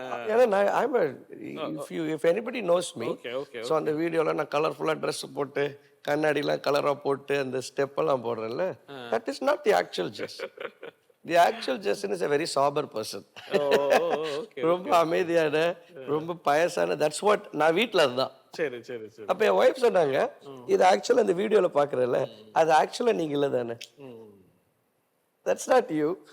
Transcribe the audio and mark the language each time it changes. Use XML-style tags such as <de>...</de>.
<ta>ஏன்னா நான்</ta> <en>if anybody knows me,</en> <ta>so அந்த வீடியோவில் நான் கலர்ஃபுல்லாக ட்ரெஸ் போட்டு கண்ணாடிலாம் கலராக போட்டு அந்த ஸ்டெப்பெல்லாம் போடுறேன்ல,</ta> <en>That is not the actual Jess. The actual Jason is a very sober person.</en> <ta>ரொம்ப அமைதியான, ரொம்ப பயசான,</ta> <en>that's what</en> <ta>நான் வீட்டில் அதுதான். சரி. அப்போ என் ஒய்ஃப் சொன்னாங்க, இது ஆக்சுவலாக இந்த வீடியோவில் பார்க்குறல, அது ஆக்சுவலாக நீங்கள் இல்லை தானே,</ta> <en>That's not you.</en>